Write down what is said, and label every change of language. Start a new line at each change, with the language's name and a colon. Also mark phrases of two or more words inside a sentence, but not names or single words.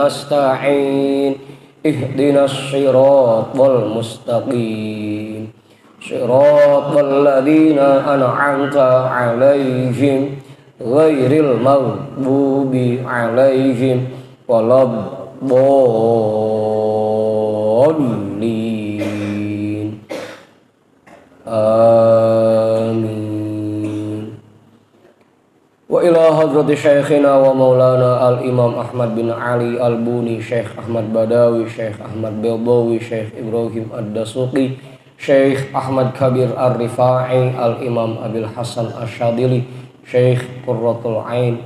Arabic: نستعين اهدنا الصراط المستقيم صراط الذين أنعمت عليهم غير المغضوب عليهم ولا الضالين. Amin. وإلى حضرة شيخنا ومولانا الإمام Ahmad bin Ali al-Buni, Syekh Ahmad Badawi, Syekh Ahmad Beldawi, Syekh Ibrahim Ad-Dasuqi, Syekh Ahmad Kabir Ar-Rifa'i, al-imam Abil Hasan Asyadili, Syekh Qurratul Ain,